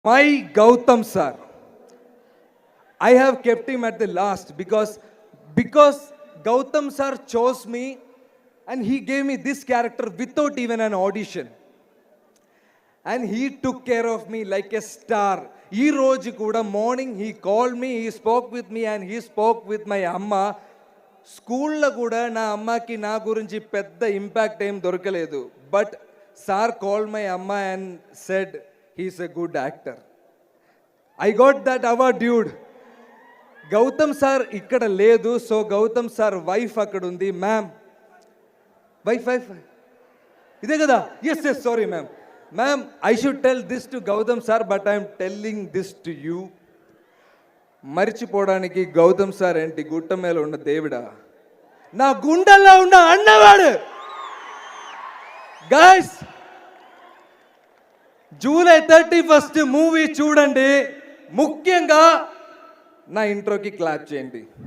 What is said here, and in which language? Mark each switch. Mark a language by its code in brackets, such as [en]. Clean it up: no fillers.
[en] My Gautam sir, I have kept him at the last because Gautam sir chose me and he gave me this character without even an audition. And he took care of me like a star. [te] ఈ రోజు కూడా [en] Morning he call me, he spoke with me and he spoke with my అమ్మ. [te] స్కూల్లో కూడా నా అమ్మకి నా గురించి పెద్ద ఇంపాక్ట్ ఏం దొరకలేదు. [en] But sir call my అమ్మ and said he's a good actor. I got that award dude. [te] Gautam sir ఇక్కడ లేదు, సో గౌతమ్ సార్ వైఫ్ అక్కడ ఉంది. మ్యామ్ వైఫ్ ఇదే కదా? [en] Yes sorry ma'am. Ma'am, I should tell this to Gautam sir, but I am telling this to you. [te] మరిచిపోవడానికి Gautam sir ఏంటి గుట్ట మీద ఉన్న దేవుడా, నా గుండెల్లో ఉన్న అన్నవాడు. గైస్, జూలై 31 మూవీ చూడండి. ముఖ్యంగా నా ఇంట్రోకి క్లాప్ చేయండి.